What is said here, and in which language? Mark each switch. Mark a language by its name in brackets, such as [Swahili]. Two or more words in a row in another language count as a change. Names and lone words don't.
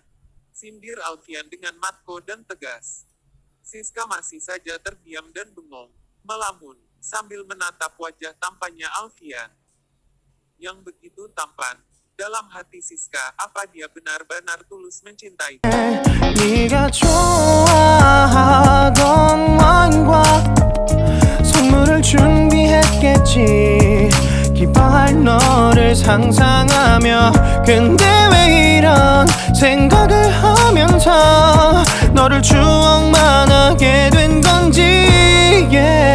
[Indonesian] Sindir Alfian dengan matko dan tegas. Siska masih saja terdiam dan bengong, melamun, sambil menatap wajah tampannya Alfian. Yang begitu tampan, dalam hati Siska, apa dia benar-benar tulus mencintai? [Korean] 네가 좋아하던 왕과 선물을 준비했겠지. 기뻐할 너를 상상하며 근데 왜 이런 생각을 하면서 너를 추억만 하게 된 건지.